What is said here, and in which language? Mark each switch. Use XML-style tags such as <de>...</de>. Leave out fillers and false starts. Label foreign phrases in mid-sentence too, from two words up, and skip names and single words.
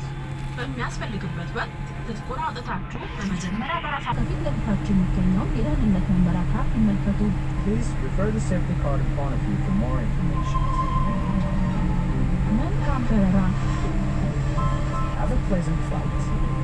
<am>በሚያስፈልግበት ወቅት ትጥቁን አውጥታችሁ በመጀመሪያ በራሳችሁ ፊት ለፊታችሁ የሚገኘውን የደህንነት መመሪያ ካርድ ይመልከቱ።</am> <en>Please refer the safety card in front of you for more information.</en> <am>መልካም በረራ።</am> <en>Have a pleasant flight.</en>